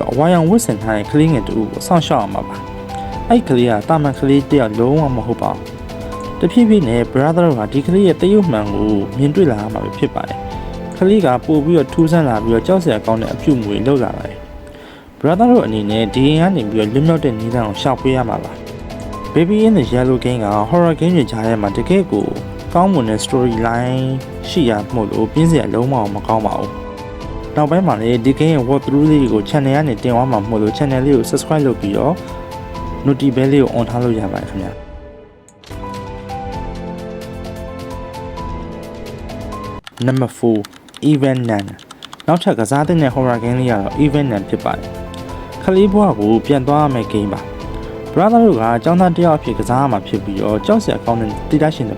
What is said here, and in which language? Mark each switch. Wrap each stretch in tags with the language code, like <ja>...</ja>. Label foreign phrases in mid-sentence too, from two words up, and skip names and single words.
<my>တော့အဝါရောင်ဝတ်ဆင်ထားတဲ့ကလေးငယ်တူကိုစောင့်ရှောက်အောင်ပါအဲ့ကလေးကတာမန်ကလေးတယောက်လုံးဝမဟုတ်ပါဘူးတဖြည်းဖြည်းနဲ့ brother တို့ကဒီကလေးရဲ့တ ရုပ်မှန်ကိုမြင်တွေ့လာရမှာဖြစ်ပါတယ်ကလေးကပို့ပြီးတော့ထူးဆန်းလာပြီးတော့ကြောက်စရာကောင်းတဲ့အပြုအမူတွေလုပ်လာပါတယ် brother တို့အနေနဲ့ဒီရင်ကနေပြီးတော့လွတ်မြောက်တဲ့နည်းလမ်းကိုရှောက်ပေးရမှာပါ Baby in the Yellow game က</my> <en>horror game</en> <my>တွေကြားထဲမှာတကယ်ကိုကောင်းမွန်တဲ့ storyline ရှိရမှုလို့ပြင်းစရာလုံးဝမကောင်းပါဘူး။နောက်ပိုင်းမှာလည်းဒီ game ရဲ့ walkthrough လေးကို channel ကနေတင်သွားမှာမို့လို့ channel လေးကို subscribe လုပ်ပြီးတော့</my> <en>notification bell</en> <my>လေးကို on ထားလို့ရပါတယ်ခင်ဗျာ ။ Number 4 Event Nun နောက်ထပ်ကစားတဲ့</my> <en>horror game</en> <my>လေးကတော့ Event Nun ဖြစ်ပါတယ်။ခလေးဘွားကိုပြန်သွားရမယ့် game ပါ။ brother တို့ကအကြောင်းသားတယောက်အဖြစ်ကစားရမှာဖြစ်ပြီးတော့ကြောက်စရာကောင်းတဲ့တိတရှင်တစ်</my>